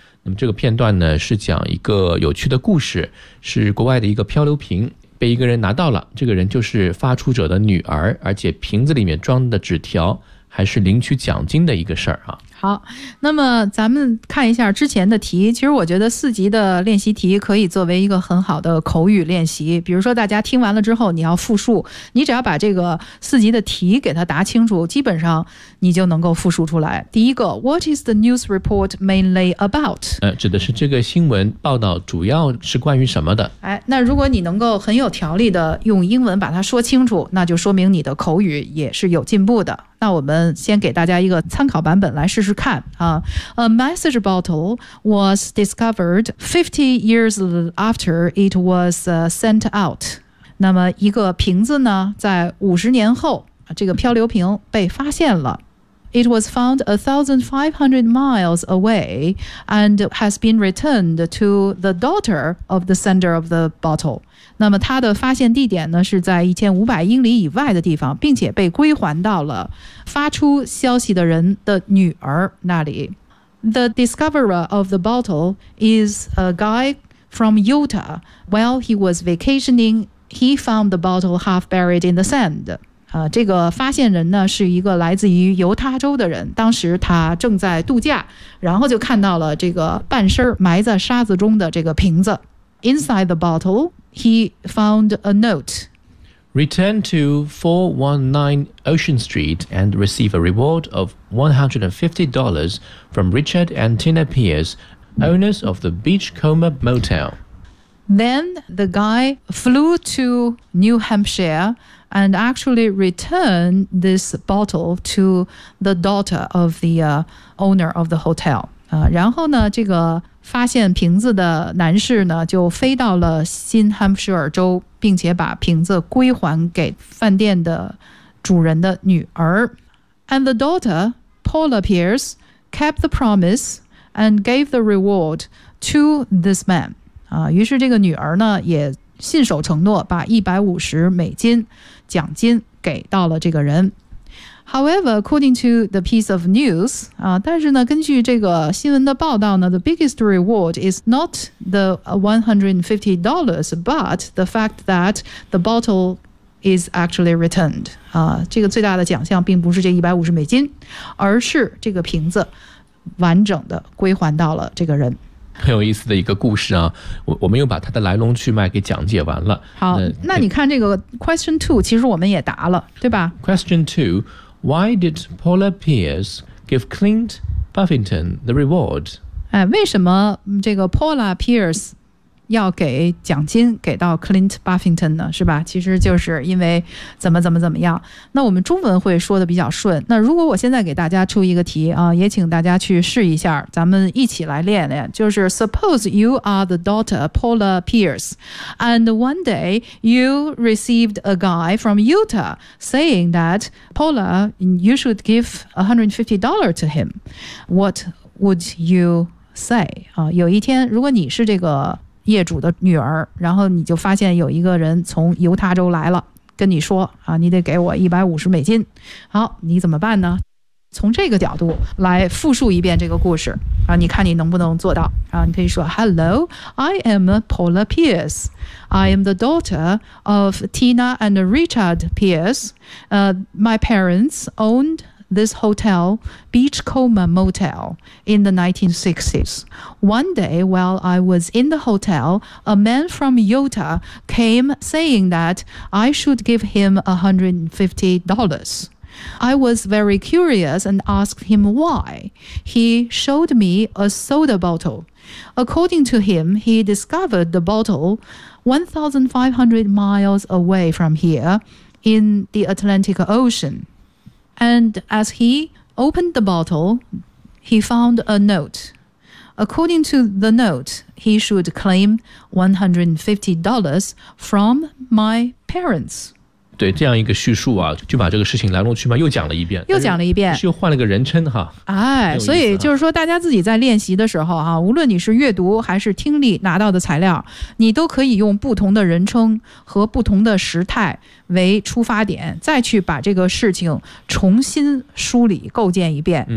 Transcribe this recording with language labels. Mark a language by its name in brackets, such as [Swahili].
[Chinese] 那么这个片段呢，是讲一个有趣的故事，是国外的一个漂流瓶被一个人拿到了，这个人就是发出者的女儿，而且瓶子里面装的纸条还是领取奖金的一个事儿啊。好，那么咱们看一下之前的题，其实我觉得四级的练习题可以作为一个很好的口语练习，比如说大家听完了之后你要复述，你只要把这个四级的题给它答清楚，基本上你就能够复述出来。 [English] 第一个 What is the news report mainly about? [Chinese] 指的是这个新闻报道主要是关于什么的。哎，那如果你能够很有条理的用英文把它说清楚，那就说明你的口语也是有进步的。那我们先给大家一个参考版本来试试看啊。 [English] A message bottle was discovered 50 years after it was sent out. [Chinese] 那么一个瓶子呢，在50年后，这个漂流瓶被发现了。 [English] It was found 1,500 miles away and has been returned to the daughter of the sender of the bottle. [Chinese] 那么它的发现地点呢是在1500英里以外的地方，并且被归还到了发出消息的人的女儿那里。 [English] The discoverer of the bottle is a guy from Utah. While he was vacationing, he found the bottle half buried in the sand. [Chinese] 这个发现人呢是一个来自于犹他州的人，当时他正在度假，然后就看到了这个半身埋在沙子中的这个瓶子。 [English] Inside the bottle, he found a note. Return to 419 Ocean Street and receive a reward of $150 from Richard and Tina Pierce, owners of the Beachcomber Motel. Then the guy flew to New Hampshire. And actually return this bottle to the daughter of the owner of the hotel. [Chinese] 然后呢，这个发现瓶子的男士呢，就飞到了新罕布什尔州，并且把瓶子归还给饭店的主人的女儿。 [English] And the daughter, Paula Pierce, kept the promise and gave the reward to this man. [Chinese] 于是这个女儿呢，也信守承诺，把$150奖金给到了这个人。 [English] However, according to the piece of news, [Chinese] 但是呢根据这个新闻的报道呢 [English] the biggest reward is not the $150, but the fact that the bottle is actually returned. [Chinese] 这个最大的奖项并不是这$150，而是这个瓶子完整的归还到了这个人。很有意思的一个故事啊，我们又把它的来龙去脉给讲解完了。好，那你看这个 question two， 其实我们也答了，对吧 [English] ？Question two， why did Paula Pierce give Clint Buffington the reward？ [Chinese] 哎，为什么这个 Paula Pierce 要给奖金给到 Clint Buffington 呢？是吧？其实就是因为怎么样。那我们中文会说的比较顺。那如果我现在给大家出一个题啊，也请大家去试一下，咱们一起来练练。就是 [English] Suppose you are the daughter Paula Pierce, and one day you received a guy from Utah saying that Paula, you should give $150 to him. What would you say? [Chinese] 有一天，如果你是这个业主的女儿，然后你就发现有一个人从犹他州来了。跟你说啊，你得给我$150。好，你怎么办呢？从这个角度来复述一遍这个故事啊，你看你能不能做到啊？你可以说 [English] ：“Hello, I am Paula Pierce. I am the daughter of Tina and Richard Pierce. My parents owned this hotel, Beachcomber Motel, in the 1960s. One day, while I was in the hotel, a man from Utah came saying that I should give him $150. I was very curious and asked him why. He showed me a soda bottle. According to him, he discovered the bottle 1,500 miles away from here in the Atlantic Ocean. And as he opened the bottle, he found a note. According to the note, he should claim $150 from my parents. [Chinese] 对这样一个叙述啊，就把这个事情来龙去脉又讲了一遍，又讲了一遍，是又换了个人称哈。哎，所以就是说，大家自己在练习的时候啊，无论你是阅读还是听力拿到的材料，你都可以用不同的人称和不同的时态为出发点，再去把这个事情重新梳理构建一遍。